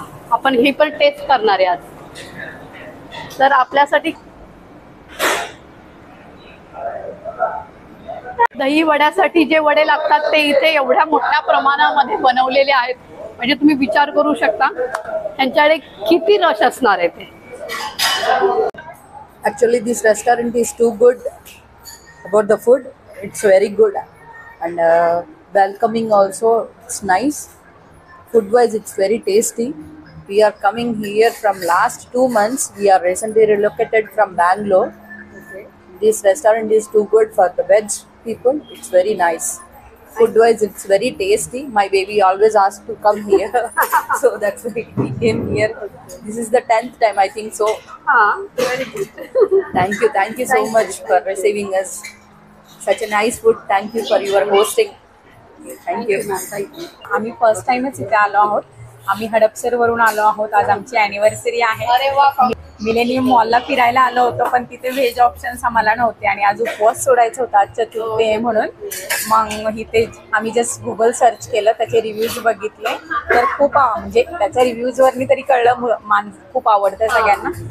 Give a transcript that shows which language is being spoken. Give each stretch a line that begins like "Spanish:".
Marathi: आपण ही पण टेस्ट करणार आहे आज. तर आपल्यासाठी दही वड्यासाठी जे वडे लागतात ते इथे एवढ्या मोठ्या प्रमाणामध्ये बनवलेले आहेत. म्हणजे तुम्ही विचार करू शकता त्यांच्याकडे किती रस असणार आहे ते.
English: Actually, this restaurant is too good about the food. It's very good and welcoming also. It's nice. Food-wise, it's very tasty. We are coming here from last 2 months. We are recently relocated from Bangalore. Okay. This restaurant is too good for the veg people. It's very nice. Food-wise, it's very tasty. My baby always asks to come here, so that's why we came here. This is the 10th time, I think so. Very good. Thank you so much for receiving us. Such a nice food. Thank you for your hosting. Thank you.
Marathi: आम्ही first टाइमच इथे आलो आहोत. आम्ही हडपसर वरून आलो आहोत. आज आमची अॅनिव्हर्सरी आहे. अरे वा. मिलेनियम मॉलला फिरायला आलो होतो, पण तिथे व्हेज ऑप्शन्स आम्हाला नव्हते आणि आज उपवास सोडायचा होता, आज चतुर्थी आहे म्हणून. मग इथे आम्ही जस्ट गुगल सर्च केलं, त्याचे रिव्ह्यूज बघितले, तर खूप म्हणजे त्याच्या रिव्ह्यूजवरनी तरी कळलं खूप आवडतं सगळ्यांना.